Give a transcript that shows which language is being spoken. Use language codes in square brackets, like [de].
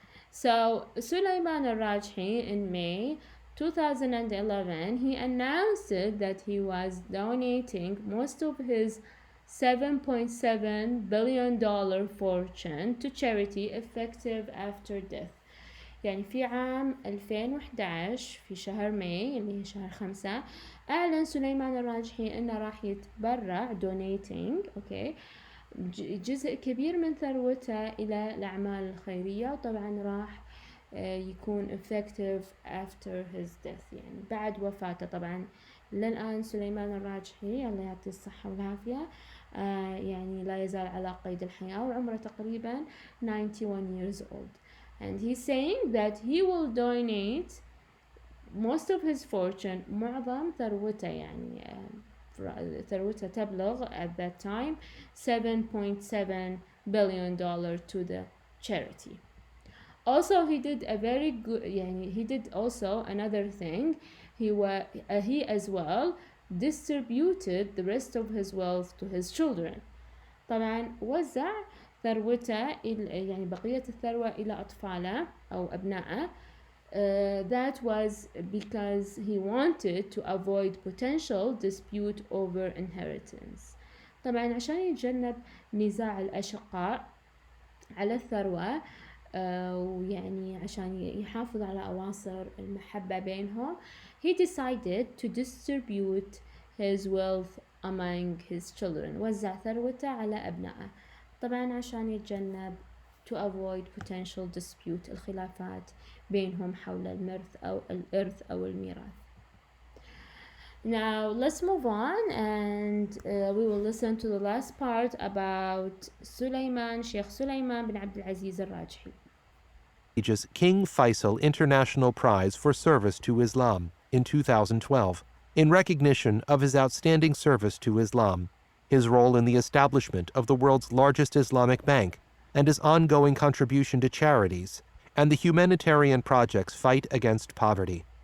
[en] So Suleiman Al-Rajhi in May 2011, he announced that he was donating most of his $7.7 billion fortune to charity effective after death. [ar] يعني في عام 2011 في شهر ماي اللي هي شهر 5 أعلن سليمان الراجحي إنه راح يتبرع [en] donating [ar] جزء كبير من ثروته إلى الأعمال الخيرية، وطبعا راح يكون [en] effective after his death، [ar] يعني بعد وفاته. طبعا للآن سليمان الراجحي الله يعطيه الصحة والعافية يعني لا يزال على قيد الحياة وعمره تقريبا 91 [en] years old. And he's saying that he will donate most of his fortune, [ar] معظم ثروته يعني ثروته تبلغ [en] at that time $7.7 billion to the charity. Also he did a very good يعني he did also another thing. He as well distributed the rest of his wealth to his children. [ar] طبعا وزع ثروته يعني بقية الثروة إلى أطفاله أو أبنائه. [en] That was because he wanted to avoid potential dispute over inheritance. [ar] طبعا عشان يتجنب نزاع الأشقاء على الثروة ويعني عشان يحافظ على أواصر المحبة بينهم. [en] He decided to distribute his wealth among his children. [ar] وزع ثروته على أبنائه طبعا عشان يتجنب [en] to avoid potential dispute [ar] الخلافات بينهم حول الإرث أو الميراث. [en] Now let's move on and we will listen to the last part about Sheikh Sulaiman bin Abdul Aziz al-Rajhi. King Faisal International Prize for Service to Islam in 2012 in recognition of his outstanding service to Islam, his role in the establishment of the world's largest Islamic bank, and his ongoing contribution to charities and the humanitarian project's fight against poverty.